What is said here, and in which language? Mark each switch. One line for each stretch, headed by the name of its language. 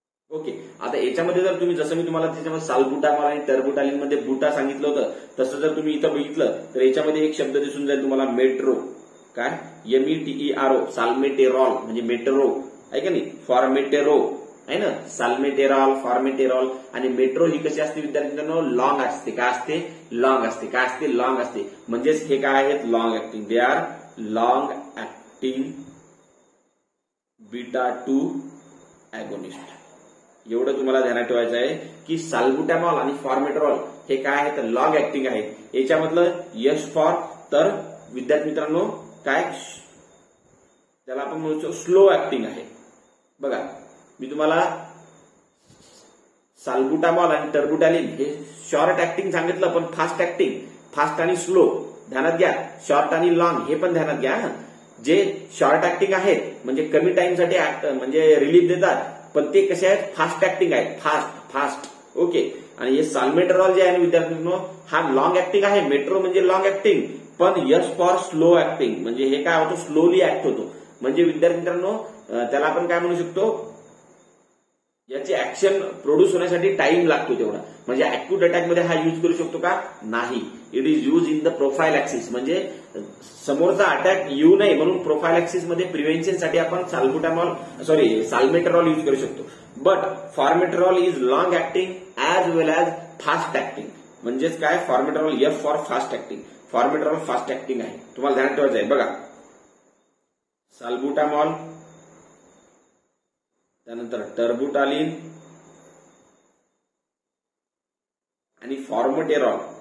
Marathi: Okay, आता याच्यामध्ये जर तुम्ही जसं मी तुम्हाला त्याच्यामध्ये साल्बुटामॉल आणि टर्बुटालिन मध्ये बुटा सांगितलं होतं तसं जर तुम्ही इथं बघितलं तर याच्यामध्ये एक शब्द दिसून जाईल तुम्हाला मेट्रो. काय? METERO. साल्मेटेरॉल म्हणजे मेट्रो आहे का नाही? फॉर्मेटेरो आहे ना? साल्मेटेरॉल, फॉर्मेटेरॉल आणि मेट्रो ही कशी असते विद्यार्थी मित्रांनो? लॉंग असते. काय असते? लॉंग असते. काय असते? लॉंग असते. म्हणजेच हे काय आहेत? Long acting.
English: They are long acting beta 2 agonist.
Marathi: एवढं तुम्हाला ध्यानात ठेवायचं आहे की साल्बुटामॉल आणि फॉर्मेटेरॉल हे काय आहेत? लॉंग ऍक्टिंग आहेत. याच्यामधलं यश फॉर तर विद्यार्थी मित्रांनो काय? त्याला आपण म्हणतो स्लो ऍक्टिंग आहे. बघा, मी तुम्हाला साल्बुटामॉल आणि टर्बुटालिन हे शॉर्ट ऍक्टिंग सांगितलं पण फास्ट ऍक्टिंग. फास्ट आणि स्लो ध्यानात घ्या. शॉर्ट आणि लॉंग हे पण ध्यानात घ्या. जे शॉर्ट ऍक्टिंग आहेत म्हणजे कमी टाइमसाठी म्हणजे रिलीफ देतात पण ते कसे आहेत? फास्ट ऍक्टिंग आहेत. फास्ट. ओके, आणि हे साल्मेटेरॉल जे आहे विद्यार्थ्यांनो हा लॉंग ऍक्टिंग आहे. मेट्रो म्हणजे लॉंग ऍक्टिंग पण यश फॉर स्लो ऍक्टिंग म्हणजे हे काय होतं? स्लोली ऍक्ट होतो. म्हणजे विद्यार्थी मित्रांनो त्याला आपण काय म्हणू शकतो? याची ऍक्शन प्रोड्यूस होण्यासाठी टाइम लागतो तेवढा. म्हणजे अॅक्यूट अटॅक मध्ये हा यूज करू शकतो का? नाही.
English: It is use in the prophylaxis.
Marathi: म्हणजे समोरचा अटॅक येऊ नये म्हणून प्रोफाईल ऍक्सिस मध्ये प्रिव्हेन्शनसाठी आपण साल्मेटेरॉल यूज करू शकतो.
English: But formoterol is long acting as well as fast acting.
Marathi: म्हणजेच काय? फॉर्मेटेरॉल F for fast acting. फॉर्मेटेरॉल fast acting आहे. तुम्हाला ध्यानात ठेवायचं आहे. बघा, साल्बुटामॉल, त्यानंतर टर्बुटालिन आणि फॉर्मेटेरॉल.